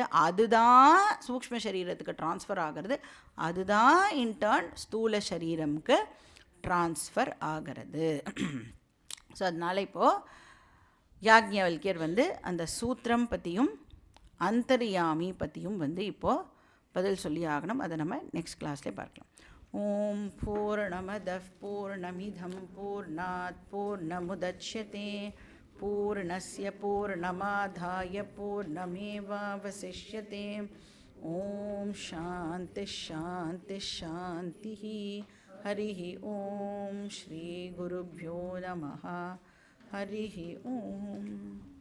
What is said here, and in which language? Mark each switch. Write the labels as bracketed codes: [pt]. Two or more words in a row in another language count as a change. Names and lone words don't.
[ta] அதுதான் சூக்ஷ்ம சரீரத்துக்கு ட்ரான்ஸ்ஃபர் ஆகிறது. அதுதான் இன்டர்ன் ஸ்தூல சரீரமுக்கு ட்ரான்ஸ்ஃபர் ஆகிறது. ஸோ அதனால் இப்போது யாக்ஞவல்கியர் வந்து அந்த சூத்திரம் பற்றியும் அந்தர்யாமி பற்றியும் வந்து இப்போது பதில் சொல்லி ஆகணும். அதை நம்ம [en] next class [ta] பார்க்கலாம். [sa] ॐ पूर्णमदः पूर्णमिदं पूर्णात् पूर्णमुदच्यते पूर्णस्य पूर्णमादाय पूर्णमेवावशिष्यते. ॐ शान्ति शान्ति शान्ति. हरिः ॐ श्री गुरुभ्यो नमः. हरिः ॐ.